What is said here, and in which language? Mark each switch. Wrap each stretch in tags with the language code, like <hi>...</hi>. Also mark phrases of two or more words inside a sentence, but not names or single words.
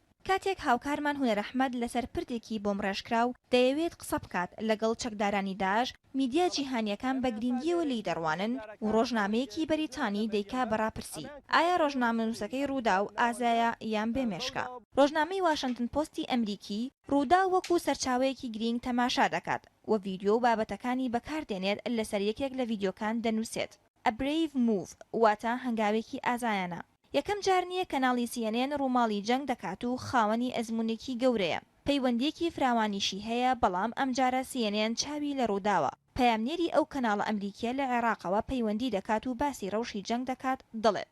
<ckb>کاتێک هاوکارمان هونەر ئەحمەد لەسەر پردێکی بۆم ڕێژکراو دەیەوێت قسە بکات لەگەڵ چەکدارانی داعش میدیا جیهانیەکان بە گرنگیەوە لی دەڕوانن و ڕۆژنامەیەکی بەریتانی دەیکا بەڕاپرسی ئایا ڕۆژنامەنووسەکەی ڕوودا و ئازایە یان بێمێشکە. ڕۆژنامەی واشنگتن پۆستی ئەمریکی ڕوودا وەکو سەرچاوەیەکی گرنگ تەماشا دەکات و ڤیدیۆ و بابەتەکانی بەکاردێنێت لەسەر یەکێک لە ڤیدیۆکان دەنووسێت.</ckb> <en>A brave move</en> <ckb>واتە هەنگاوێکی ئازایانە. یەکەم جار نییە کەناڵی CNN ڕووماڵی جەنگ دەکات و خاوەنی ئەزموونێکی گەورەیە. پەیوەندیەکی فراوانیشی هەیە بەڵام ئەم جارە CNN چاوی لە ڕووداوە. پەیامنێری ئەو کەناڵە ئەمریکیە لە عێراقەوە پەیوەندی دەکات و باسی ڕەوشی جەنگ دەکات دەڵێت.</ckb>